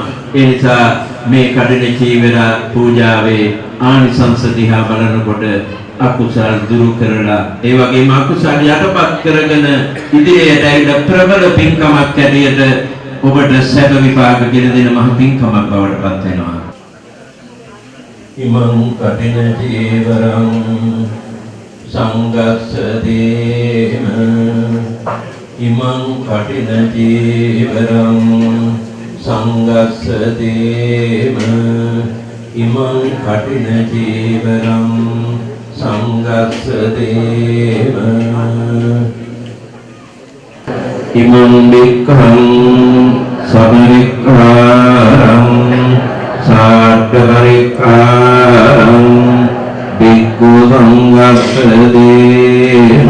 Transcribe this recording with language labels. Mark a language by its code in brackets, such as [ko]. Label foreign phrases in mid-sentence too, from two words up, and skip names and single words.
[si] ඒ නිසා මේ කඩින චීවර පූජාවේ ආනිසංස දිහා බලනකොට අකුසල් දුරු කරලා ඒ වගේම අකුසල් යටපත් කරගෙන ඉදිරියට ඇවිල්ලා ප්‍රබල පින්කමක් ඇටියට ඔබට සැප විපාක ගෙන දෙන මහ පින්කමක් බවට පත් වෙනවා. [pi] ඉමං කටින චීවරං සංගස්සදේම ඉමං කටින චීවරං සංගස්සදේම ඉමං කටින චීවරං සංගස්සදේම ඉමං වික්ඛං සමරික්ඛාරං සාට්ඨපරික්ඛාරං වික්ඛු සංගස්සදේම